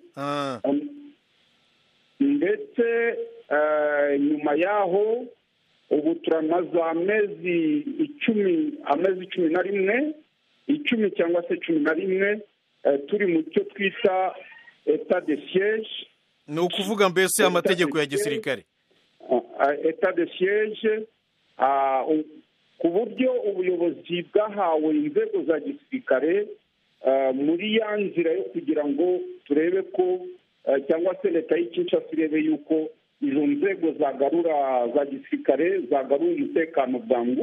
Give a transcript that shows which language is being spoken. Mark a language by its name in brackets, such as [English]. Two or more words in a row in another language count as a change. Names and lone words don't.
[Kinyarwanda] ndetse nyuma yaho ubu turamaze amezi 11 cyangwa se 11 turi mu cyo twita [French] etat de siège. [Kinyarwanda] ni ukuvuga mbese amategeko ya gisirikare. [French] Etat de siège [Kinyarwanda] ku buryo ubuyobozi bwahawe inzego za gisirikare muri ya nzira yo kugira ngo turebe ko cyangwa se leta y'Kinshasa irebe yuko izo nzego zagarura za gisirikare zagarura umutekano bwangu,